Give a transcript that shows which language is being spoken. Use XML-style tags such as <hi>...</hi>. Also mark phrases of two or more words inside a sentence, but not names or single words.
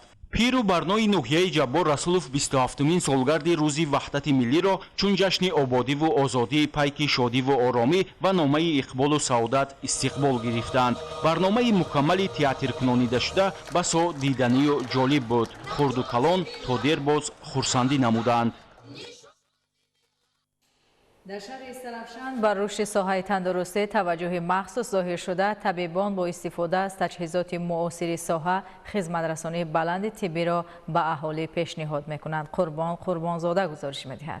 <tg>пиру барнои ноҳияи ҷаббор расулов 27-мин солгарди рӯзи ваҳдати миллиро чун ҷашни ободиву озодӣ, пайки шодиву оромӣ ва номаи иқболу саодат истиқбол гирифтанд. барномаи мукаммали театркунонидашуда басо диданию ҷолиб буд. хурду калон то дер боз хурсандӣ намуданд.</tg> <fa>در شهر استرافشان بر رشد ساحه تندرستی توجه مخصوص ظاهر شده، طبیبان با استفاده از تجهیزات معاصر ساحه خدمترسانی بلند طبی را به اهالی پیشنهاد میکنند. قربانزاده گزارش میدهد.</fa>